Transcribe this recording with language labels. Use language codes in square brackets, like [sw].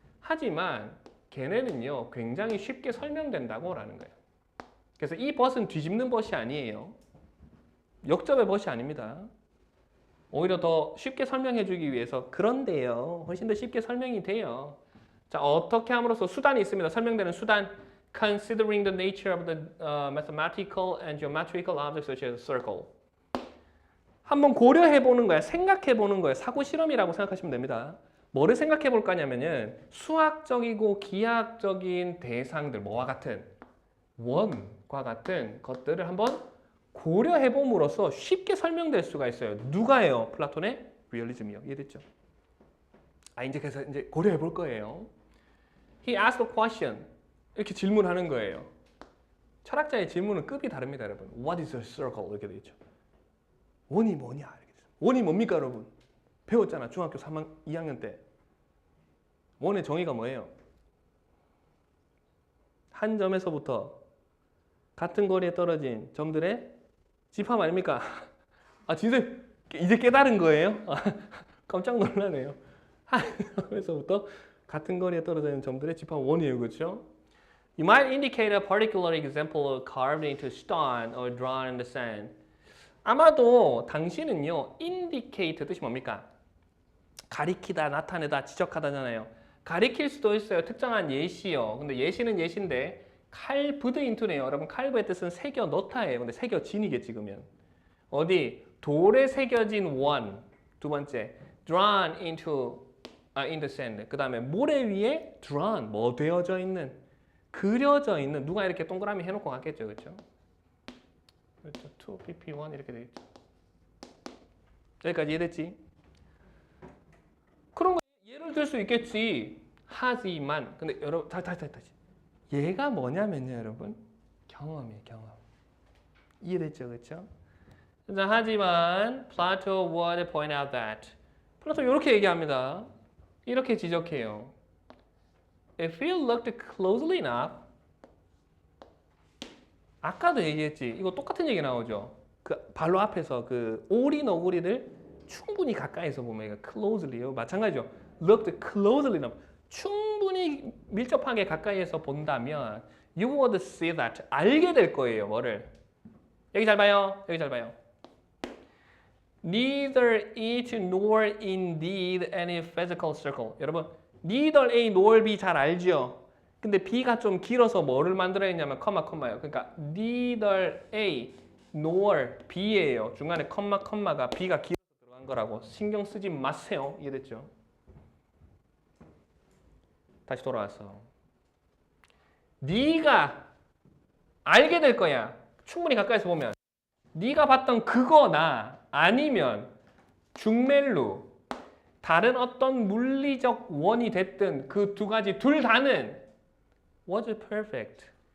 [ko] 하지만 걔네는요. 굉장히 쉽게 설명된다고 라는 거예요. 그래서 이 벗은 뒤집는 벗이 아니에요. 역접의 벗이 아닙니다. 오히려 더 쉽게 설명해 주기 위해서 그런데요. 훨씬 더 쉽게 설명이 돼요. 자, 어떻게 함으로써 수단이 있습니다. 설명되는 수단. [en] Considering the nature of the mathematical and geometrical objects such as a circle. [ko] 한번 고려해 보는 거야. 생각해 보는 거예요. 사고 실험이라고 생각하시면 됩니다. 뭐를 생각해 볼 거냐면은 수학적이고 기하학적인 대상들 뭐와 같은 원과 같은 것들을 한번 고려해 봄으로써 쉽게 설명될 수가 있어요. 누가요? 플라톤의 리얼리즘이요. 이해됐죠? 이제 그래서 이제 고려해 볼 거예요. [en] He asked a question. [ko] 이렇게 질문하는 거예요. 철학자의 질문은 급이 다릅니다, 여러분. [en] What is a circle? [ko] 이렇게 되어 있죠. 원이 뭐냐? 이렇게 되죠. 원이 뭡니까, 여러분? 배웠잖아, 중학교 2학년 때. 원의 정의가 뭐예요? 한 점에서부터 같은 거리에 떨어진 점들의 집합 아닙니까? 진짜 이제 깨달은 거예요? 깜짝 놀라네요. 한 점에서부터 같은 거리에 떨어져 있는 점들의 집합 원이에요, 그렇죠? [en] You might indicate a particular example carved into stone or drawn in the sand. [ko] 아마도 당신은요, indicate 뜻이 뭡니까? 가리키다, 나타내다, 지적하다잖아요. 가리킬 수도 있어요. 특정한 예시요. 근데 예시는 예시인데 칼브드 인투네요. 여러분 칼브의 뜻은 새겨 넣다예요. 근데 새겨진이겠지 그러면. 어디? 돌에 새겨진 원. 두 번째, [en] drawn into in the sand. [ko] 그 다음에 모래 위에 drawn, 뭐 되어져 있는, 그려져 있는. 누가 이렇게 동그라미 해놓고 갔겠죠, 그렇죠? 그렇죠. 2pp1 이렇게 되겠죠. 여기까지 이해됐지? 그런 거 예를 들 수 있겠지. 하지만 근데 여러분 다시 얘가 뭐냐면요, 여러분 경험이에요, 경험. 이해됐죠, 그렇죠? 하지만 [en] Plato would point out that [ko] 플라토 이렇게 얘기합니다. 이렇게 지적해요. [en] If you looked closely enough, [ko] 아까도 얘기했지. 이거 똑같은 얘기 나오죠. 그 바로 앞에서 그 오리 너구리를 충분히 가까이서 보면 이거 closelly요. 마찬가지죠. [en] looked closely enough. [ko] 충분히 밀접하게 가까이에서 본다면 [en] you would see that. [ko] 알게 될 거예요. 뭐를? 여기 잘 봐요. 여기 잘 봐요. [en] Neither it nor indeed any physical circle. [ko] 여러분, neither A nor B 잘 알죠? 근데 B가 좀 길어서 뭐를 만들어냈냐면 컴마예요. 그러니까 neither A nor B예요. 중간에 컴마가 B가 길어서 들어간 거라고 신경 쓰지 마세요. 이해됐죠? 다시 돌아와서 네가 알게 될 거야. 충분히 가까이서 보면 네가 봤던 그거나 아니면 중멜루 다른 어떤 물리적 원이 됐든 그 두 가지 둘 다는 [en] was perfect.